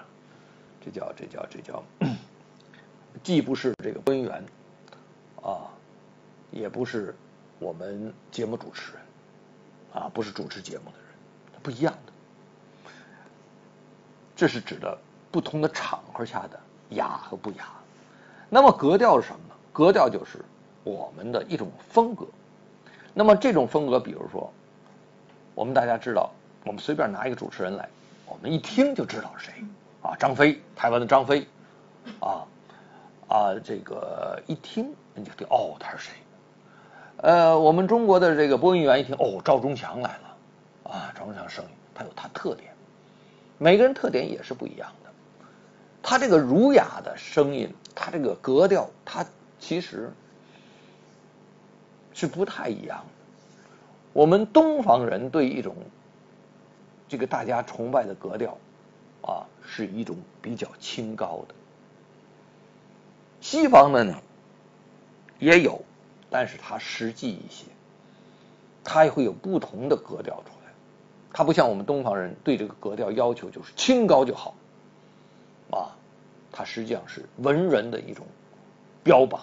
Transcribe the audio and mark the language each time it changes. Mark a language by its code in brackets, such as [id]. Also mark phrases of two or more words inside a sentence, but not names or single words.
[zh] 這叫既不是這個播音員也不是我們節目主持人不是主持節目的人，不一樣的。這是指的不同的場合下的雅和不雅。那麼格調是什麼呢？格調就是我們的一種風格。那麼這種風格，比如說我們大家知道，我們隨便拿一個主持人來，我們一聽就知道是誰張飛，台灣的張飛這個一聽你就聽他是誰。我們中國的這個播音員一聽趙忠祥來了趙忠祥聲音他有他特點，每個人特點也是不一樣的。他這個儒雅的聲音，他這個格調，他其實是不太一樣的。我們東方人對一種這個大家崇拜的格調是一種比較清高的。西方的呢也有，但是它實際一些，它也會有不同的格調出來。它不像我們東方人對這個格調要求就是清高就好它實際上是文人的一種標榜。